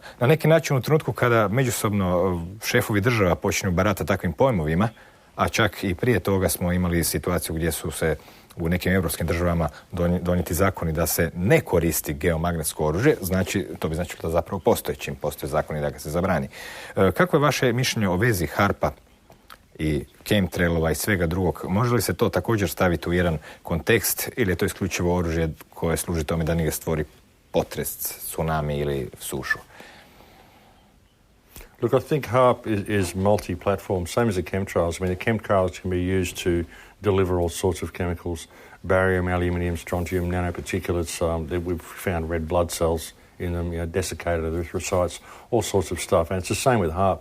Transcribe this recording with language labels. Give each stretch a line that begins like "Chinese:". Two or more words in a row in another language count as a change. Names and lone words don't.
Croatian: Na neki način u trenutku kada međusobno šefovi država počinju baratati takvim pojmovima, a čak i prije toga smo imali situaciju gdje su se u nekim europskim državama donijeti zakoni da se ne koristi geomagnetsko oružje, to bi značilo da zapravo postoje čim postoje zakoni da ga se zabrani. Kako je vaše mišljenje o vezi HARP-a i chemtrailova i svega drugog? Može li se to također staviti u jedan kontekst ili je to isključivo oružje koje služi tome da nije stvori potres, tsunami ili sušu?
English: Look, I think HARP is multi-platform, same as the chemtrails. I mean, the chemtrails can be used to deliver all sorts of chemicals, barium, aluminium, strontium, nanoparticulates. We've found red blood cells in them, desiccated erythrocytes, all sorts of stuff. And it's the same with HARP.